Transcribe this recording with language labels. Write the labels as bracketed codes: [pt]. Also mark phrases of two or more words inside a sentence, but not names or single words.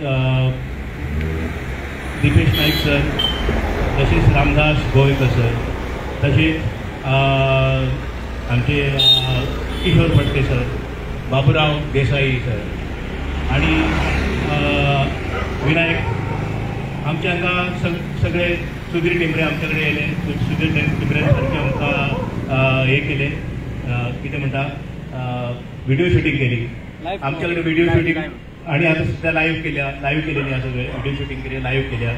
[mr] दीपेश नाईक सर, तसेच रामदास गोवेकर सर, तसेच आमचे किशोर फडके सर, बाबूराव देसाई सर आणि विनायक, [kok] आमचे हांगा सगळे सुधीर टिंबरे आमच्याकडे येले. सुधीर टिंबरे सारखे आमकां हे केले, कितें म्हणटा [en] video shooting [kok] केली आमच्याकडे. [en] video shooting [kok] आणि आता सध्या लाईव्ह केलेली आसा सगळे [en] video shooting [kok] केली, लाईव्ह केल्या.